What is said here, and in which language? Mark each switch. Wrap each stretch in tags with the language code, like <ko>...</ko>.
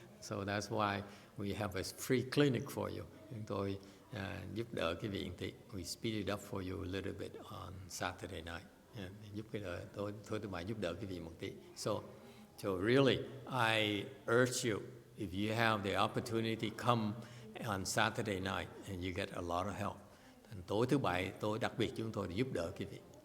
<en>So that's why we have a free clinic for you.</en> <vi>Chúng tôi giúp đỡ quý vị một tí.</vi> <en>We speed it up for you a little bit on Saturday night.</en> <vi>Giúp cái tối thứ bảy giúp đỡ quý vị một tí.</vi> <en>So really, I urge you, if you have the opportunity, come on Saturday night and you get a lot of help.</en> <vi>Thành tối thứ bảy, tối đặc biệt chúng tôi để giúp đỡ quý vị.</vi>